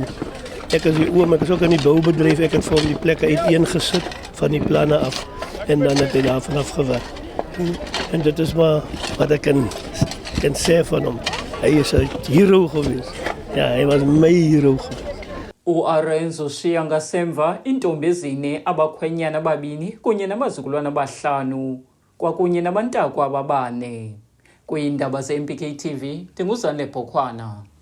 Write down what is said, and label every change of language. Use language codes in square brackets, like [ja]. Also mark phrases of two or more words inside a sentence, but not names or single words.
[af] Ek is die oom, ek is ook in die boubedryf, ek het vir hom die plekke uiteengesit van die planne af en dan het hy daarvan afgewerk. En dit is maar wat ek kan sê van hom. Hy is 'n hero geweest. Ja, hy was my hero geweest. [xh] U-Arendse ushiya ngasemva iintombi ezine, abakhwenyana ababini kunye nabazukulwana abahlanu kwakunye nabantakwabo abane. Kwiindaba ze-MPK TV, ndinguzanele Bhokhwana.